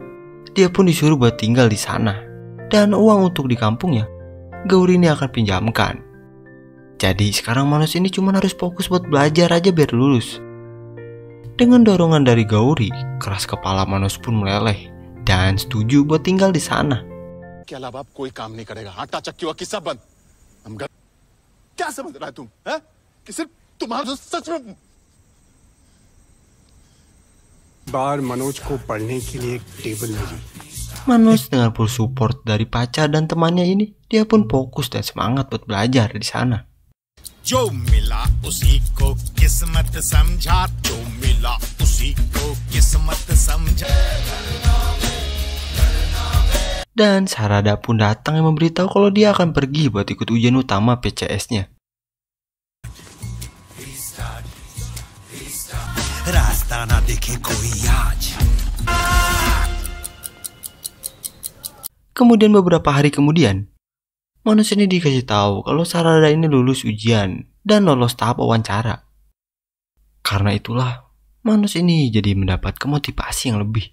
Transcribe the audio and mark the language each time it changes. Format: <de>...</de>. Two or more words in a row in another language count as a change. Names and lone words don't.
<id>Dia pun disuruh buat tinggal di sana. Dan uang untuk di kampungnya, Gauri ini akan pinjamkan. Jadi sekarang Manoj ini cuma harus fokus buat belajar aja biar lulus. Dengan dorongan dari Gauri, keras kepala Manoj pun meleleh dan setuju buat tinggal di sana.</id> <hi>के अलावा अब कोई काम नहीं करेगा। आटा चक्की हुआ किस्सा बंद। हम घर क्या समझ रहा है तुम? हैं? कि सिर्फ तुम्हारा सच में बार मनोज को पढ़ने के लिए एक टेबल मिली।</hi> <id>Manoj dengan</id> <en>full support</en> <id>dari pacar dan temannya ini, dia pun fokus dan semangat buat belajar di sana.</id> <hi>जो मिला उसी को किस्मत समझा, जो मिला उसी को किस्मत समझा.</hi> <id>Dan Sarada pun datang yang memberitahu kalau dia akan pergi buat ikut ujian utama PCS-nya.</id> <hi>रास्ता ना देखे कोई आज.</hi> <id>Kemudian beberapa hari kemudian, Manoj ini dikasih tahu kalau Sarada ini lulus ujian dan lolos tahap wawancara. Karena itulah, Manoj ini jadi mendapat motivasi yang lebih.</id>